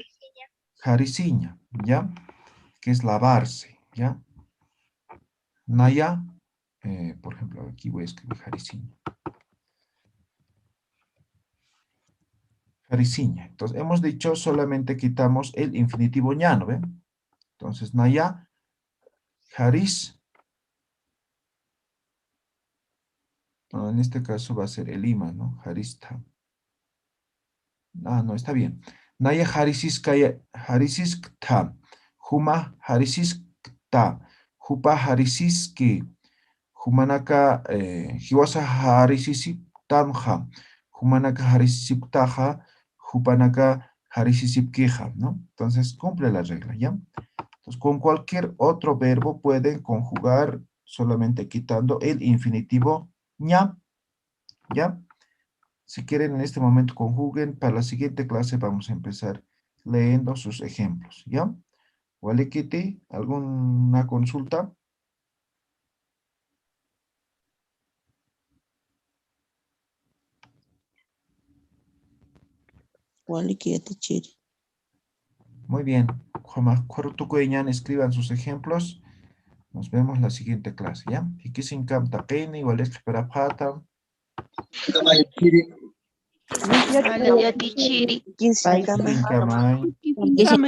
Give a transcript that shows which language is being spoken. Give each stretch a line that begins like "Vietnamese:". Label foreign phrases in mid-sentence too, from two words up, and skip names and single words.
Spanish: Jariciña, ¿ya? Que es lavarse, ¿ya? Naya, por ejemplo, aquí voy a escribir jariciña. Jariciña. Entonces, hemos dicho solamente quitamos el infinitivo ña, ¿no ven? Entonces,
Aymara: naya, jaris.
Spanish: No, en este caso va a ser el ima, ¿no? Jarista. Ah, no, está bien.
Aymara: Naya harisiskta. Huma harisiskta. Hupa harisiski. Humanaka hiwasa harisisiptamja. Humanaka harisisiptaja. Hupanaka harisisipkija,
Spanish: ¿no? Entonces cumple la regla, ¿ya? Entonces con cualquier otro verbo pueden conjugar solamente quitando el infinitivo ña, ¿ya? Si quieren en este momento conjuguen, para la siguiente clase vamos a empezar leyendo sus ejemplos, ¿ya? Walikiti, ¿alguna consulta? Muy bien. Escriban sus ejemplos. Nos vemos la siguiente clase, ¿ya?
Aymara: Hikisinkam taqini, waliki parapata.
Spanish: Vale, ya tichiri. Hikisinkam.